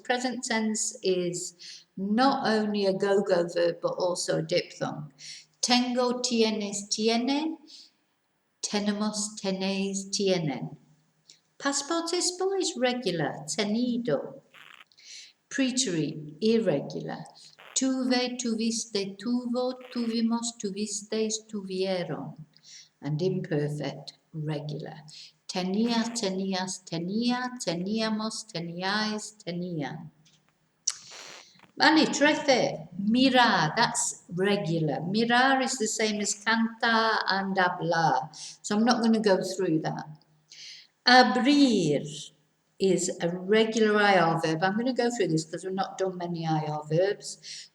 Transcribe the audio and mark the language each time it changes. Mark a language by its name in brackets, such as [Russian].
[English] Present tense is not only a go-go verb, but also a diphthong. [Spanish] Tengo, tienes, tiene. Tenemos, tenéis, tienen. [English] Past participle is regular. Tenido. Preterite, irregular. [Spanish] Tuve, tuviste, tuvo, tuvimos, tuvisteis, tuvieron. [English] And imperfect, regular. [Spanish] Tenía, tenías, tenía, teníamos, teníais, tenían. [English] Vale, 13. Mirar, that's regular. Mirar is the same as cantar and hablar. So I'm not going to go through that. Abrir is a regular IR verb. I'm going to go through this because we've not done many IR verbs.